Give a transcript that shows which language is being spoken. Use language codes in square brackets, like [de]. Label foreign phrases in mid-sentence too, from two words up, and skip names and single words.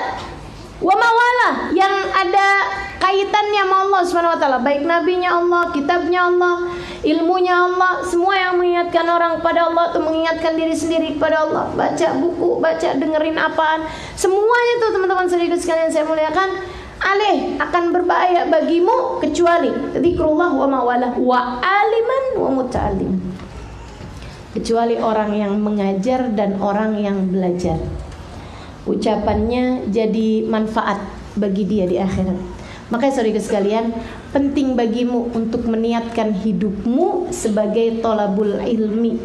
[ar] وما والاه, [id] yang ada kaitannya sama Allah [ar] سبحانه وتعالى, [id] baik nabinya Allah, kitabnya Allah, ilmunya Allah, semua yang mengingatkan orang pada Allah tuh mengingatkan diri sendiri kepada Allah. Baca buku, dengerin apaan, semuanya tuh teman-teman saudara sekalian saya muliakan, alih akan berbahaya bagimu kecuali [ar] ذكر الله وما والاه وعالما ومتعلم, [id] kecuali orang yang mengajar dan orang yang belajar. Ucapannya jadi manfaat bagi dia di akhirat. Makanya saudara sekalian, penting bagimu untuk meniatkan hidupmu sebagai [ar] طالب العلم.